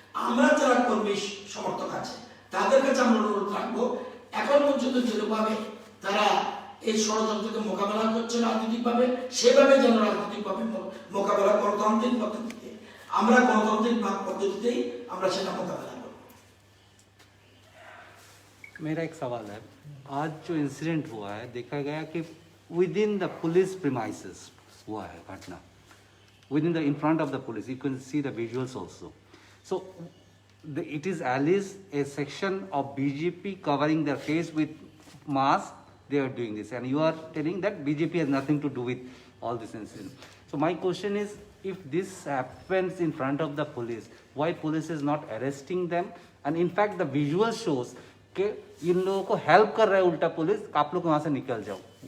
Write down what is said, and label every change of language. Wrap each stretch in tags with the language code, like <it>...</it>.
<bn>আমরা যারা কর্মী সমর্থক আছে তাদের কাছে আমরা অনুরোধ রাখবো, এখন পর্যন্ত যেভাবে তারা এই ষড়যন্ত্রকে মোকাবেলা করছে রাজনৈতিকভাবে, সেভাবে যেন রাজনৈতিকভাবে মোকাবেলা, গণতান্ত্রিক পদ্ধতিতে, আমরা গণতান্ত্রিক পদ্ধতিতেই আমরা সেটা মোকাবেলা করব।</bn> <hi>मेरा एक सवाल है, आज जो इंसिडेंट हुआ है देखा गया कि</hi> <en>within the police premises</en> <hi>हुआ है घटना,</hi> <en>Within the in front of the police, you can see the visuals also. So it is at least a section of BJP covering their face with mask. They are doing this, and you are telling that BJP has nothing to do with all this incident. So my question is, if this happens in front of the police, why police is not arresting them? And in fact the visual shows</en> <hi>कि इन लोगों को help कर रहा है उल्टा police, आप लोग वहां से निकल जाओ.</hi>